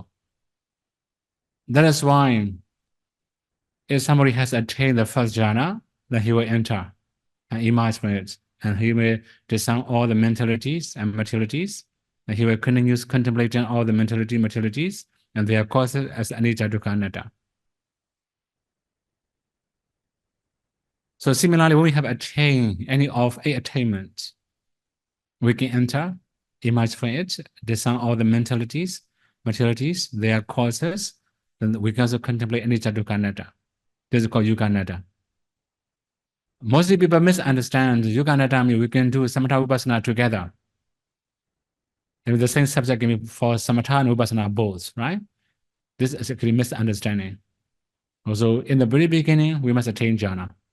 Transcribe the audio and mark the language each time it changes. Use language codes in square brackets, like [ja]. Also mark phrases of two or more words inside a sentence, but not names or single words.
[en] That is why if somebody has attained the first jhana, then he will enter and emerge from it, and he will discern all the mentalities and materialities, and he will continue contemplating all the materialities, and their causes as [pi] anicca, dukkha, anatta. [en] So similarly, when we have attained any of 8 attainments, we can enter, emerge from it, discern all the mentalities, materialities, their causes, then we can also contemplate [pi] anicca, dukkha, anatta. [en] This is called Yuganaddha. Mostly people misunderstand Yuganaddha means we can do Samatha-Vipassanā together. And the same subject can be for Samatha and Vipassana both, right? This is actually misunderstanding. Also, in the very beginning, we must attain jhana.